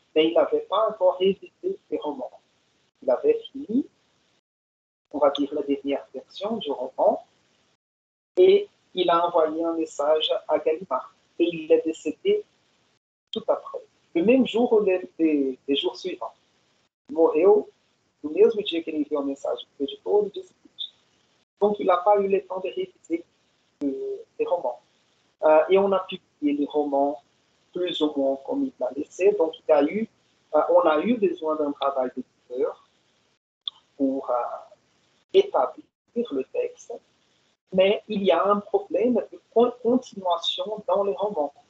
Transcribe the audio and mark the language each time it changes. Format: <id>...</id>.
<fr>Mais il n'avait pas encore réédité les romans. Il avait fini, on va dire, la dernière version du roman, et il a envoyé un message à Gallimard. Et il est décédé tout après, le même jour ou les jours suivants.</fr> <pt>morreu no mesmo dia que ele enviou a mensagem para o editor, no dia seguinte.</pt> <fr>Donc, il n'a pas eu le temps de réviser les romans. Et on a publié les romans plus ou moins comme il l'a laissé. Donc, on a eu besoin d'un travail d'éditeur pour établir le texte, mais il y a un problème de continuation dans les romans.</fr>